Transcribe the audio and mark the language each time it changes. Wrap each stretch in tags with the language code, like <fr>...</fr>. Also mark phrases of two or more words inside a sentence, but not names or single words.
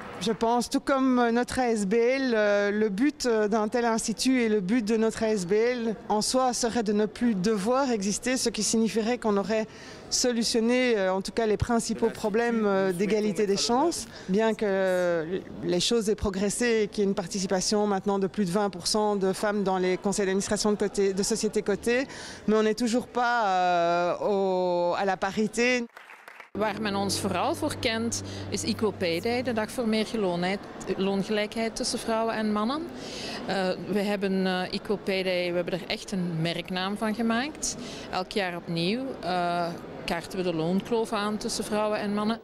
<fr>Je pense, tout comme notre ASBL, le but d'un tel institut et le but de notre ASBL en soi serait de ne plus devoir exister, ce qui signifierait qu'on aurait solutionné en tout cas les principaux problèmes d'égalité des chances, bien que les choses aient progressé et qu'il y ait une participation maintenant de plus de 20% de femmes dans les conseils d'administration de sociétés cotées, mais on n'est toujours pas à la parité.</fr> <nl>Waar men ons vooral voor kent is Equal Pay Day, de dag voor meer loongelijkheid tussen vrouwen en mannen. We hebben Equal Pay Day, we hebben er echt een merknaam van gemaakt. Elk jaar opnieuw kaarten we de loonkloof aan tussen vrouwen en mannen.</nl>